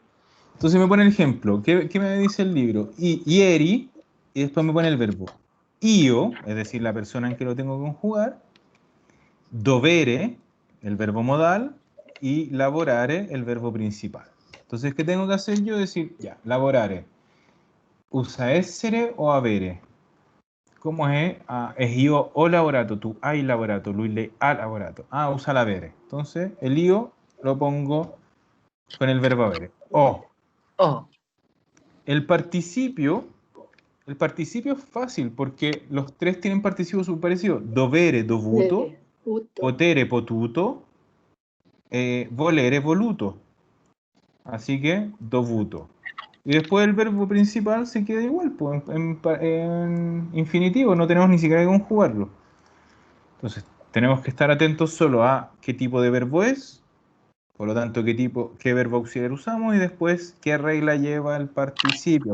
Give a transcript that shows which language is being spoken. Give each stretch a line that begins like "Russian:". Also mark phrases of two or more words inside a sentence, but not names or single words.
Spanish: Entonces me pone el ejemplo. ¿Qué me dice el libro? Ieri, y después me pone el verbo. Io, es decir, la persona en que lo tengo que conjugar. Dovere, el verbo modal. Y lavorare, el verbo principal. Entonces, ¿qué tengo que hacer yo? Decir, ya, lavorare. ¿Usa
Italian: essere o avere?
Spanish: ¿Cómo es?
Italian: Es io ho lavorato, tu hai lavorato, lui le ha lavorato.
Spanish: Usa l'avere. Entonces, el io lo pongo con el verbo avere. O. Oh. El participio es fácil porque los tres tienen participio subparecido.
Italian: Dovere, dovuto. Potere, potuto. Volere, voluto.
Spanish: Así que, dovuto. Y después el verbo principal se queda igual, pues, en infinitivo, no tenemos ni siquiera que conjugarlo. Entonces, tenemos que estar atentos solo a qué tipo de verbo es, por lo tanto, qué verbo auxiliar usamos y después qué regla lleva el participio.